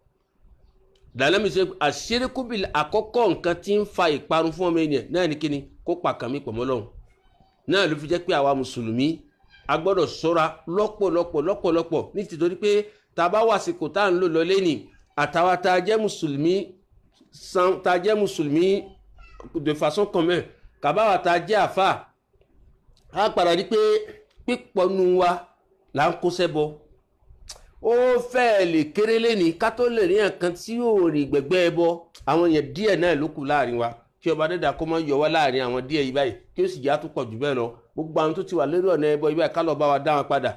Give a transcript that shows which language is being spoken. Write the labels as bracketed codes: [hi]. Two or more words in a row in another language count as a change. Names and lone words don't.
[yo] dàlámì sọ àṣírìkúbìlì àkọ́kọ́ nǹkan tí ń fa ìparun fún ọmọ ènìyàn náà ní kíni kó pa kàn mí pọ̀ mọ́ Ọlọ́hun. náà ló fi jẹ́ pé àwa mùsùlùmí a gbọ́dọ̀ ṣọ́ra lọ́pọ̀lọpọ̀ nítorí pé tá a bá wà síkò tá à ń lò lọ lẹ́nì àtàwa tá a jẹ́ mùsùlùmí [fr] de façon commune [yo] kàbáwà tá a jẹ́ àfà á padà rí pé pípọ̀ nu wa là ń kó sẹ́bọ. ó fẹ́ẹ̀ lè kéré lẹ́ni ká tó lè rí nǹkan tí yóò rí gbẹ̀gbẹ́ ẹbọ àwọn èèyàn díẹ̀ náà ló kù láàrin wa kí ọba dẹ́dà kó má yọ wá láàrin àwọn díẹ̀ yìí báyìí kí ó sì já tó pọ̀ jù bẹ́ẹ̀ lọ gbogbo àwọn tó ti wà lórí ọ̀nà ẹbọ yìí báyìí ká lọ bá wa dá wọn padà.